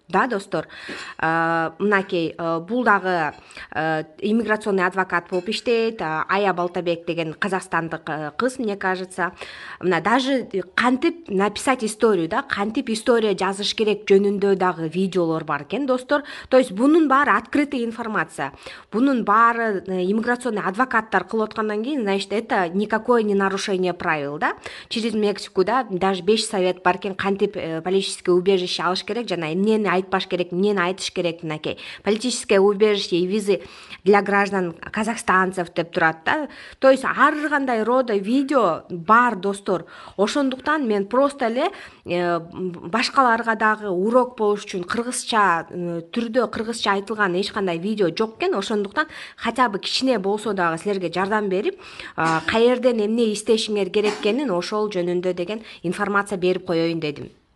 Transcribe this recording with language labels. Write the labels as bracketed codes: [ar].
[ky] Да, достор, мынакей бул дагы иммиграционный адвокат болуп иштейт, Ая деген казакстандык кыз, [ru] мне кажется. [ky] Мына даже кантип [ru] написать историю, [ky] да, кантип история жазыш керек жөнүндө дагы видеолор бар экен, достор. То есть бунун баары [ru] открытая информация. [ky] Бунун баары иммиграционный адвокаттар кылып аткандан кийин, [ru] значит, это никакое не нарушение правил, да. Через Мексику, [ky] да, даже 5 совет бар экен, кантип [ru] политическое убежище [ky] алыш керек жана эмнени айтпаш керек, эмнени айтыш керек, мынакей. [ru] Политическое убежище и визы для граждан казахстанцев [ky] деп турат, [ru] да. [ky] То есть ар кандай рода видео бар, достор. Ошондуктан мен просто эле башкаларга дагы урок болуш үчүн кыргызча түрдө кыргызча айтылган эч кандай видео жок экен. Ошондуктан [ru] хотя бы [ky] кичине болсо дагы силерге жардам берип, каерден эмне иштешиңер керек экенин ошол жөнүндө деген информация берип коеюн дедим.